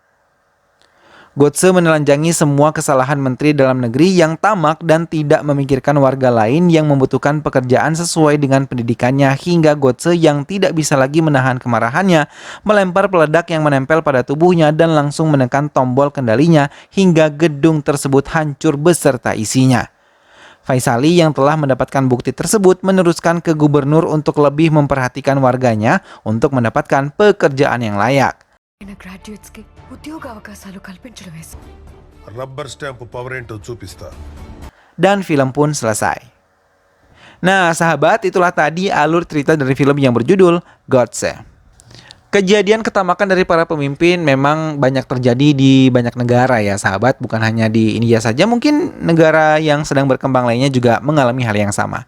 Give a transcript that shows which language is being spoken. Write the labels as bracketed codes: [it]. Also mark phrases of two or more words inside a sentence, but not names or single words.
[id] Gotse menelanjangi semua kesalahan Menteri Dalam Negeri yang tamak dan tidak memikirkan warga lain yang membutuhkan pekerjaan sesuai dengan pendidikannya hingga Gotse yang tidak bisa lagi menahan kemarahannya melempar peledak yang menempel pada tubuhnya dan langsung menekan tombol kendalinya hingga gedung tersebut hancur beserta isinya. Vaisali yang telah mendapatkan bukti tersebut meneruskan ke gubernur untuk lebih memperhatikan warganya untuk mendapatkan pekerjaan yang layak. [te] గ్రాడ్యుయేట్స్కి ఉద్యోగ అవకాశాలు కల్పించడమే. [en] rubber stamp power [te] ఏంటో చూపిస్తా. [id] Dan film pun selesai. Nah sahabat, itulah tadi alur cerita dari film yang berjudul Gotse. Kejadian ketamakan dari para pemimpin memang banyak terjadi di banyak negara ya sahabat, bukan hanya di India saja, mungkin negara yang sedang berkembang lainnya juga mengalami hal yang sama.